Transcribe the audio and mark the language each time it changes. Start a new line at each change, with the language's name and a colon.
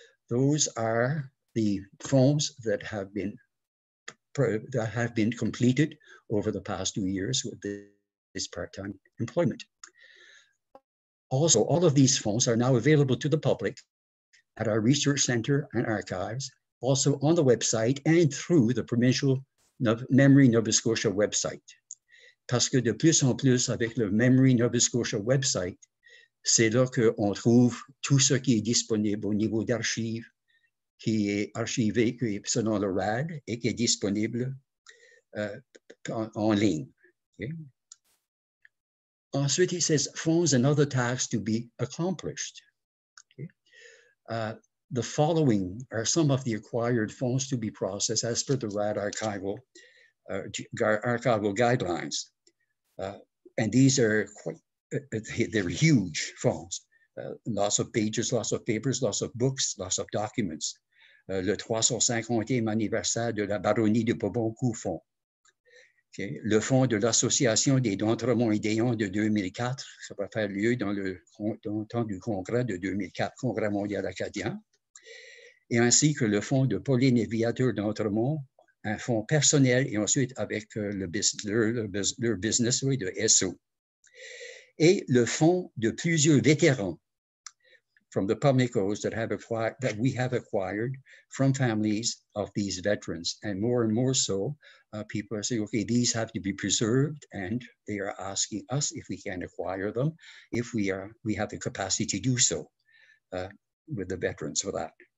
English: Those are the funds that have been completed over the past 2 years with this part-time employment. Also, all of these funds are now available to the public at our research center and archives, also on the website and through the provincial Memory Nova Scotia website.
French: Parce que de plus en plus, avec le Memory Nova Scotia website, c'est là qu'on trouve tout ce qui est disponible au niveau d'archives, qui est archivé selon le RAD et qui est disponible en ligne.
English: Okay. Ensuite, it says funds and other tasks to be accomplished. Okay. The following are some of the acquired funds to be processed as per the RAD archival guidelines. And these are they're huge funds. Lots of pages, lots of papers, lots of books, lots of documents.
French: le 350e anniversaire de la baronnie de Bourbon-Coufon. Okay. Le fonds de l'Association des Dantero et d'Ayon de 2004, ça va faire lieu dans le temps du congrès de 2004, Congrès mondial acadien, et ainsi que le fonds de Pauline et Viateur d'Entremont, un fonds personnel et ensuite avec leur business oui, de SO. Et le fonds de plusieurs vétérans
English: from the Pubnicos that we have acquired from families of these veterans. And more so, people are saying, okay, these have to be preserved, and they are asking us if we can acquire them, if we have the capacity to do so with the veterans for that.